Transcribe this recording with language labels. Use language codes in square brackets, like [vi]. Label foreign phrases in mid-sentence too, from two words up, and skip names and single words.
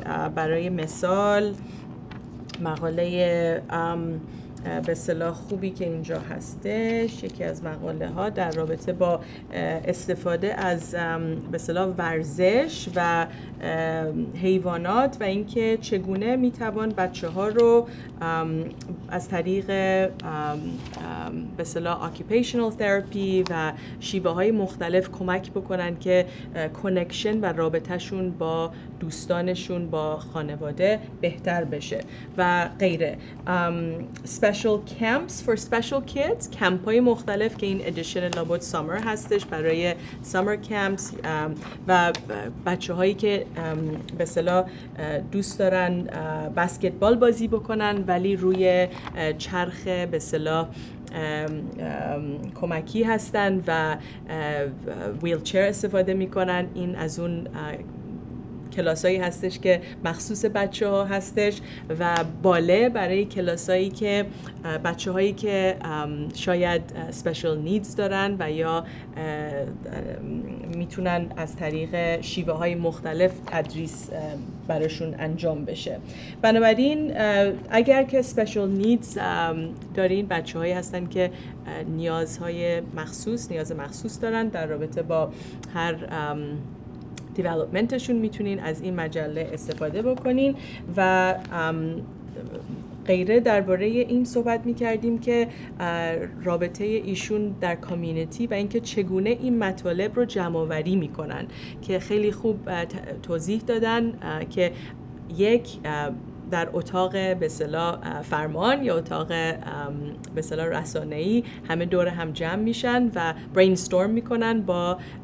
[fa] برای مثال مقاله به اصطلاح خوبی که اینجا هستش، یکی از مقاله ها در رابطه با استفاده از به اصطلاح ورزش و حیوانات و اینکه چگونه میتوان بچه ها رو از طریق به اصطلاح [en] occupational therapy [fa] و شیوه های مختلف کمک بکنن که کانکشن و رابطهشون با دوستانشون، با خانواده بهتر بشه و غیره. [en] Special camps for special kids، [fa] کمپ های مختلف که این ادیشن لابد سامر هستش برای [en] summer camps [fa] و بچه هایی که به اصطلاح دوست دارن بسکتبال بازی بکنن ولی روی چرخ به اصطلاح کمکی هستن و ویلچر استفاده میکنن. این از اون کلاسایی هستش که مخصوص بچه ها هستش و باله برای کلاسایی که بچه هایی که شاید [en] special needs [fa] دارن و یا میتونن از طریق شیوه های مختلف تدریس براشون انجام بشه. بنابراین اگر که [en] special needs [fa] دارین، بچه هایی هستن که نیاز مخصوص دارن در رابطه با هر دیولپمنتشون، میتونین از این مجله استفاده بکنین. و غیره درباره این صحبت می‌کردیم که رابطه ایشون در کامیونیتی و اینکه چگونه این مطالب رو جمع‌آوری می‌کنن که خیلی خوب توضیح دادن که یک در اتاق به اصطلاح فرمان یا اتاق به اصطلاح رسانه‌ای همه دور هم جمع میشن و برینستورم میکنن با